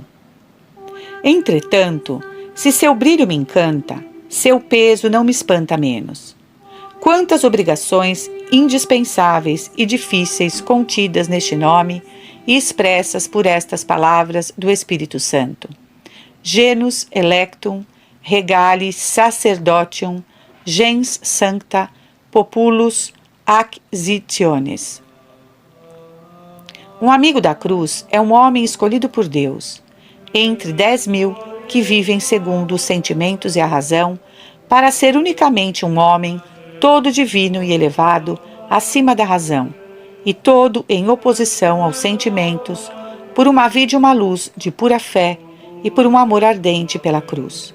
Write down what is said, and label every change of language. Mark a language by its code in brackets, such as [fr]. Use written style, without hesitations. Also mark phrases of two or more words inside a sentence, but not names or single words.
[pt] Entretanto, se seu brilho me encanta, seu peso não me espanta menos. Quantas obrigações indispensáveis e difíceis contidas neste nome e expressas por estas palavras do Espírito Santo. [la] Genus electum, regale sacerdotium, gens sancta, populus acquisitiones. [pt] Um amigo da cruz é um homem escolhido por Deus, entre 10.000 que vivem segundo os sentimentos e a razão, para ser unicamente um homem, todo divino e elevado, acima da razão, e todo em oposição aos sentimentos, por uma vida e uma luz de pura fé e por um amor ardente pela cruz.